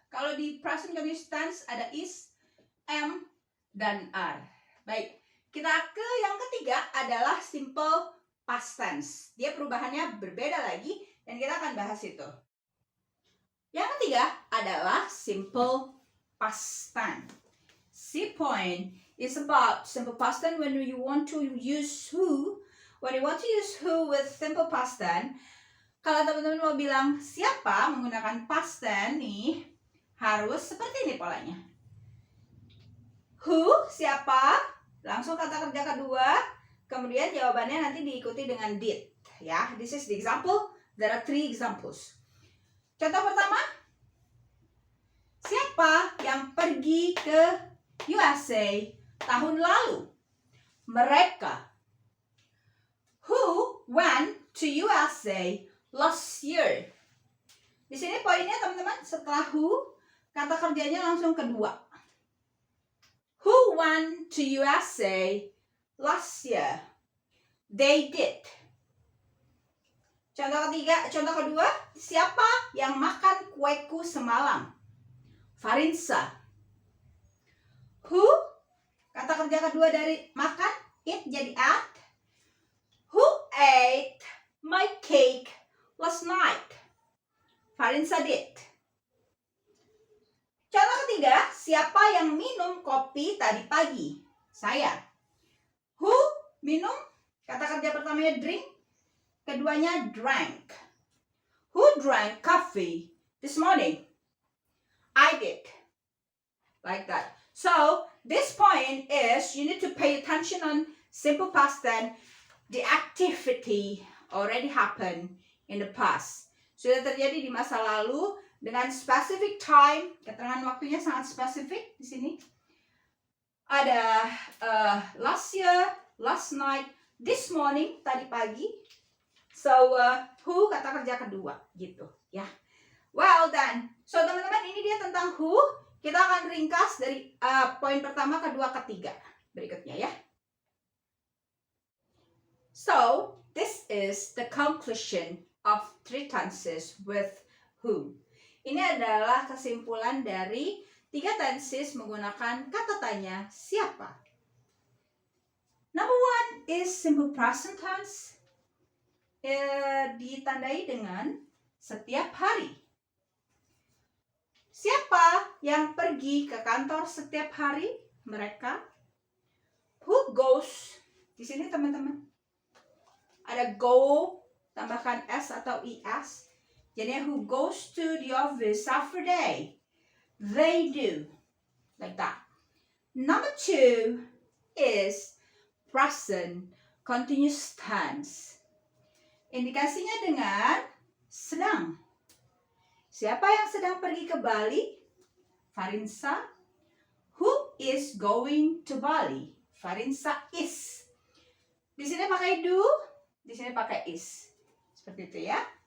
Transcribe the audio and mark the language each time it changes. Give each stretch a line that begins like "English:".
Indonesian: Kalau di present continuous tense ada is, am, dan are. Baik, kita ke yang ketiga adalah simple past tense. Dia perubahannya berbeda lagi dan kita akan bahas itu. Yang ketiga adalah simple past tense.
English: C point is about simple past tense when you want to use who. When you want to use who with simple past tense,
Indonesian: kalau teman-teman mau bilang siapa menggunakan past tense nih, harus seperti ini polanya. Who, siapa, langsung kata kerja kedua, kemudian jawabannya nanti diikuti dengan did.
English: Ya, this is the example. There are 3 examples.
Indonesian: Contoh pertama, siapa yang pergi ke USA tahun lalu? Mereka.
English: Who went to USA last year?
Indonesian: Di sini poinnya teman-teman, setelah who, kata kerjanya langsung kedua.
English: Who went to USA last year? They did.
Indonesian: Contoh kedua, siapa yang makan kueku semalam? Farinsa. Who, kata kerja kedua dari makan, eat jadi at.
English: Who ate my cake last night? Farinsa did.
Indonesian: Contoh ketiga, siapa yang minum kopi tadi pagi? Saya. Who minum? Kata kerja pertamanya drink, keduanya drank.
English: Who drank coffee this morning? I did. Like that. So, this point is you need to pay attention on simple past tense. The activity already happened in the past.
Indonesian: Sudah terjadi di masa lalu dengan
English: specific time.
Indonesian: Keterangan waktunya sangat spesifik di sini. Ada
English: last year, last night, this morning,
Indonesian: tadi pagi. So, who kata kerja kedua gitu ya.
English: Well done.
Indonesian: So, teman-teman, ini dia tentang who. Kita akan ringkas dari poin pertama, kedua, ketiga berikutnya ya.
English: So, this is the conclusion of 3 tenses with who.
Indonesian: Ini adalah kesimpulan dari 3 tenses menggunakan kata tanya siapa.
English: Number 1 is simple present tense.
Indonesian: Ditandai dengan setiap hari. Siapa yang pergi ke kantor setiap hari? Mereka.
English: Who goes?
Indonesian: Di sini teman-teman ada go, tambahkan s atau es.
English: Jadi who goes to the office every day? They do. Like that. Number 2 is present continuous tense.
Indonesian: Indikasinya dengan sedang. Siapa yang sedang pergi ke Bali?
English: Farinsa. Who is going to Bali?
Indonesian: Farinsa is. Di sini pakai do, di sini pakai is. Seperti itu ya.